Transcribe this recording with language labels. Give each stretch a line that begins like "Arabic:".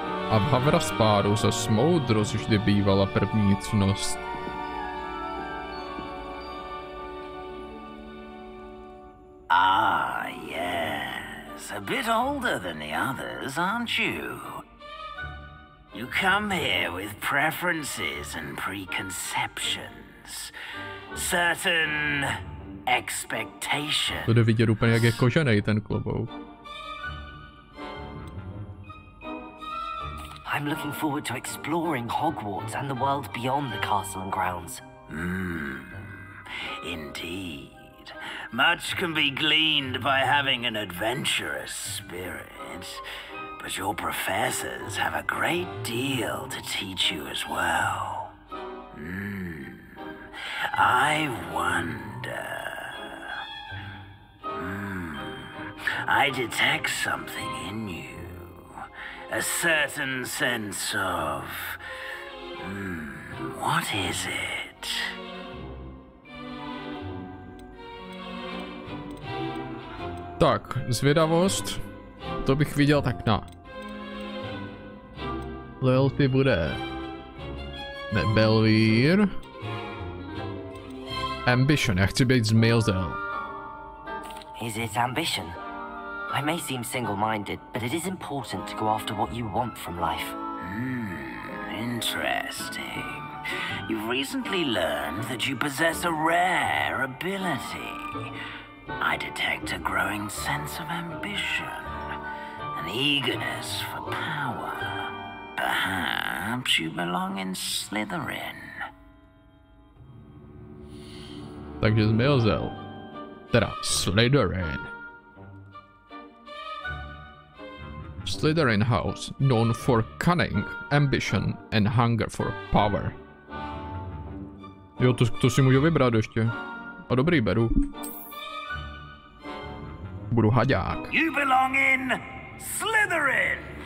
Czech: A v Havraspáru se moudrost vždy bývala první ctnost.
English: Ah, yes. A bit older than the others, aren't you? You come here with preferences and preconceptions. Certain expectations.
Czech: To jde vidět úplně, jak je koženej ten klobouk.
English: I'm looking forward to exploring Hogwarts and the world beyond the castle and grounds. Indeed. Much can be gleaned by having an adventurous spirit, but your professors have a great deal to teach you as well. I wonder... I detect something in you. A certain sense of... what is it?
Czech: Tak, zvědavost. To bych viděl tak na... Loyalty bude... Ne, Belvír. Ambition, já chci být Zmizel.
English: Is it ambition? I may seem single-minded, but it is important to go after what you want from life. Interesting. You've recently learned that you possess a rare ability. I detect a growing sense of ambition, an eagerness for power. Perhaps you belong in Slytherin.
Czech: Takže Zmizel. Teda Slytherin.
English: Slytherin House, known for cunning, ambition and hunger for power.
Czech: Jo, to si můžu vybrat ještě. A dobrý, beru. Budu haďák.
English: You belong in Slytherin!